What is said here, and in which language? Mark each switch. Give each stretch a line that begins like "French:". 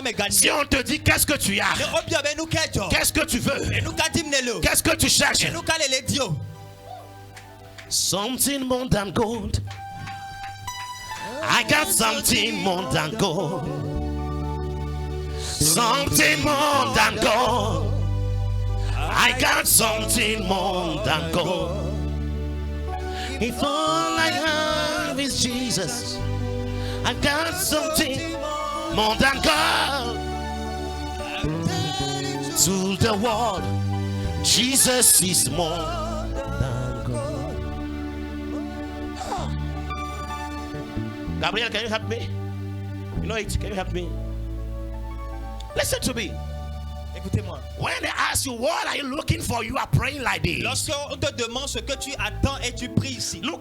French: Si on te dit qu'est-ce que tu as, qu'est-ce que tu veux, qu'est-ce que tu cherches,
English: something more than gold. I got something more than gold. Something more than gold. I got something more than gold. If all I have is Jesus, I got something more than gold. To the world, Jesus is more than gold. Gabriel, can you help me? You know it? Can you help me? Listen to me.
French: Écoutez-moi.
English: When they ask you what are you looking for, you are praying like this.
French: Lorsqu'on te demande ce que tu attends et tu pries ici.